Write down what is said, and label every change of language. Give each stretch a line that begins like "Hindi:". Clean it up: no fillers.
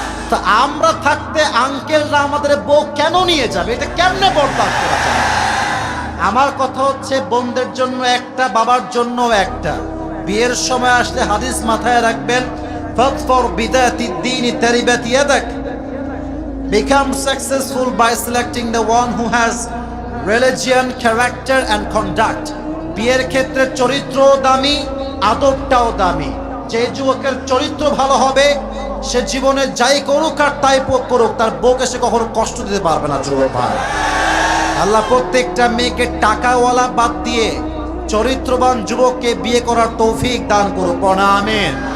Bangla: তা আমরা থাকতে আঙ্কেলরা আমাদের বউ কেন নিয়ে যাবে? এটা কেমনে বরদাস্ত করা যায়? আমার কথা হচ্ছে বোনদের জন্য একটা, বাবার জন্য একটা। বিয়ের সময় আসলে হাদিস মাথায় রাখবেন,
Arabic: ফাদফর বিদাতি দ্বীনি তারিবাত ইয়াদাক।
English: Become successful by selecting the one who has religion, character and conduct.
Bangla: বিয়ের ক্ষেত্রে চরিত্র দামি, আদবটাও দামি। যে যুবকের চরিত্র ভালো হবে সে জীবনে যাই করুক আর তাই করুক, তার বউকে সে কখনো কষ্ট দিতে পারবে না। যুবক ভাই, আল্লাহ প্রত্যেকটা মেয়েকে টাকাওয়ালা বাদ দিয়ে চরিত্রবান যুবককে বিয়ে করার তৌফিক দান করুক। আমিন।